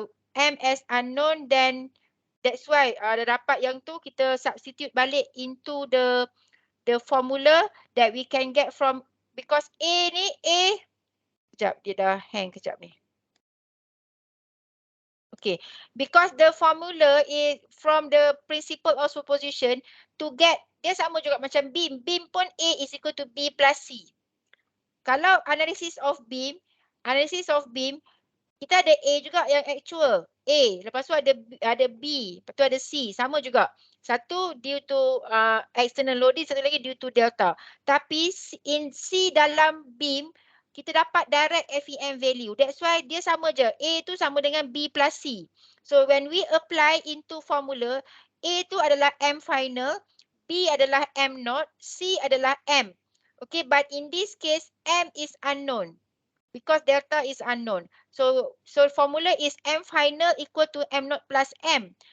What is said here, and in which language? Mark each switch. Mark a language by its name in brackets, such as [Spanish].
[English] M as unknown, then that's why [Malay] dah dapat yang tu kita [English] substitute [Malay] balik [English] into the formula that we can get from, because A [Malay] ni kejap dia dah [English] hang [Malay] kejap ni. [English] Okay, because the formula is from the principle of superposition to get, [Malay] dia sama juga macam [English] beam. Beam pun A is equal to B plus C. [Malay] Kalau [English] analysis of beam, [Malay] kita ada A juga yang actual. A, lepas tu ada B, lepas tu ada C, sama juga. Satu [English] due to external loading, [Malay] satu lagi [English] due to delta. [Malay] Tapi [English] in C [Malay] dalam beam, kita dapat [English] direct FEM value. That's why [Malay] dia sama je. A tu sama dengan B plus C. [English] So when we apply into formula, [Malay] A tu adalah M final, B adalah M naught, C adalah M. [English] Okay, but in this case, M is unknown because delta is unknown. So formula is M final equal to M naught plus M.